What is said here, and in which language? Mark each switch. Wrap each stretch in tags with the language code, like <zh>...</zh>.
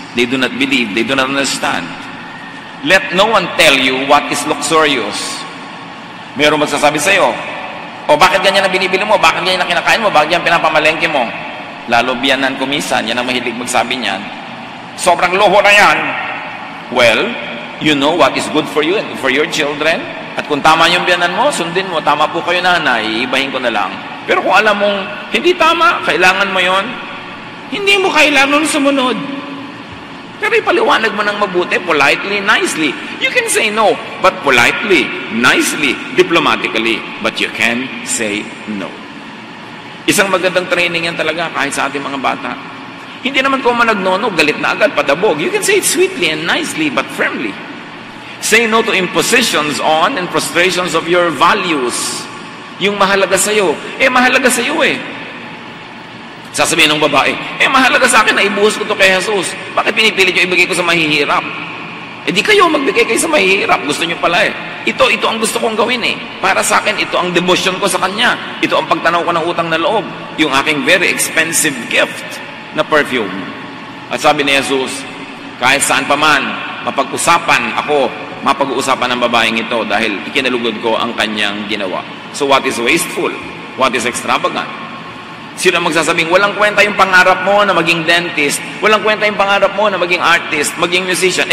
<en>They do not believe, they do not understand. Let no one tell you what is luxurious.</en> <tl>Mayroong magsasabi sa iyo, o bakit ganyan ang binibili mo, bakit ganyan ang kinakain mo, bakit ganyan pinapamalengke mo? Lalo biyanan ko minsan, yan ang mahilig magsabi niyan. Sobrang loho na yan.</tl> <en>Well, you know what is good for you and for your children.</en> <tl>At kung tama yung biyanan mo, sundin mo, tama po kayo nanay, ibahin ko na lang. Pero kung alam mong hindi tama, kailangan mo yon, hindi mo kailangan sumunod. Pero ipaliwanag mo ng mabuti,</tl> <en>politely, nicely. You can say no, but politely, nicely, diplomatically. But you can say no.</en> <tl>Isang magandang training yan talaga kahit sa ating mga bata. Hindi naman kung managnono, galit na agad, padabog.</tl> <en>You can say it sweetly and nicely, but firmly. Say no to impositions on and frustrations of your values.</en> <tl>Yung mahalaga sa'yo. Mahalaga sa'yo eh. Sasabihin ng babae, mahalaga sa akin na ibuhos ko to kay Jesus. Bakit pinipilit nyo ibigay ko sa mahihirap? Di kayo magbigay kayo sa mahihirap. Gusto nyo pala eh. Ito ang gusto kong gawin eh. Para sa akin, ito ang devotion ko sa Kanya. Ito ang pagtanaw ko ng utang na loob. Yung aking</tl> <en>very expensive gift</en> <tl>na perfume. At sabi ni Jesus, kahit saan pa man, mapag-uusapan ng babaeng ito dahil ikinalugod ko ang kanyang ginawa.</tl> <en>So what is wasteful? What is extravagant?</en> <tl>Sino ang magsasabing, walang kwenta yung pangarap mo na maging dentist, walang kwenta yung pangarap mo na maging artist, maging musician.</tl>